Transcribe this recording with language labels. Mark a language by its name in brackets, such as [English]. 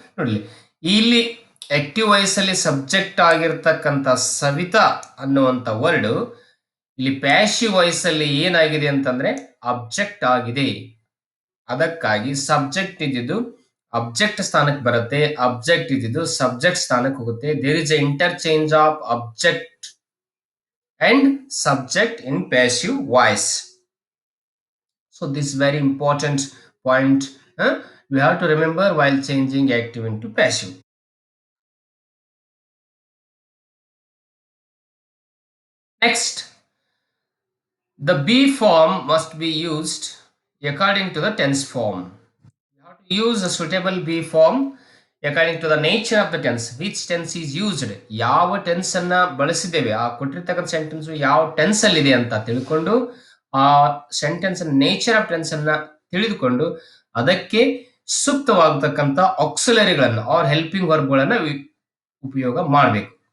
[Kannada] ನೋಡಲಿ ಇಲ್ಲಿ active voice ಅಲ್ಲಿ ಸಬ್ಜೆಕ್ಟ್ ಆಗಿರ್ತಕ್ಕಂಥ ಸವಿತಾ ಅನ್ನುವಂಥ ವರ್ಡ್ ಇಲ್ಲಿ ಪ್ಯಾಸಿವ್ ವಾಯ್ಸ್ ಅಲ್ಲಿ ಏನಾಗಿದೆ ಅಂತಂದ್ರೆ ಅಬ್ಜೆಕ್ಟ್ ಆಗಿದೆ. ಅದಕ್ಕಾಗಿ ಸಬ್ಜೆಕ್ಟ್ ಇದ್ದಿದ್ದು ಅಬ್ಜೆಕ್ಟ್ ಸ್ಥಾನಕ್ಕೆ ಬರುತ್ತೆ, ಅಬ್ಜೆಕ್ಟ್ ಇದ್ದಿದ್ದು ಸಬ್ಜೆಕ್ಟ್ ಸ್ಥಾನಕ್ಕೆ ಹೋಗುತ್ತೆ. [English] There is a interchange of object and subject in passive voice. So this is very important point, we have to remember while changing active into passive. Next, the be form must be used according to the tense form. You have to use a suitable be form according to the nature of the tense. Which tense is used? [Kannada] ಯಾವ tense ಅನ್ನ ಬಳಸಿದ್ದೇವೆ, ಆ ಕೊಟ್ಟಿರ್ತಕ್ಕಂಥ sentence ಯಾವ tense ಅಲ್ಲಿ ಇದೆ ಅಂತ ತಿಳ್ಕೊಂಡು, ಆ ಸೆಂಟೆನ್ಸ್ ನೇಚರ್ ಆಫ್ ಟೆನ್ಸ್ ಅನ್ನ ತಿಳಿದುಕೊಂಡು ಅದಕ್ಕೆ ಸೂಕ್ತವಾಗತಕ್ಕಂಥ ಆಕ್ಸಿಲರಿಗಳನ್ನ ಆರ್ ಹೆಲ್ಪಿಂಗ್ ವರ್ಬ್ಗಳನ್ನ ಉಪಯೋಗ ಮಾಡಬೇಕು.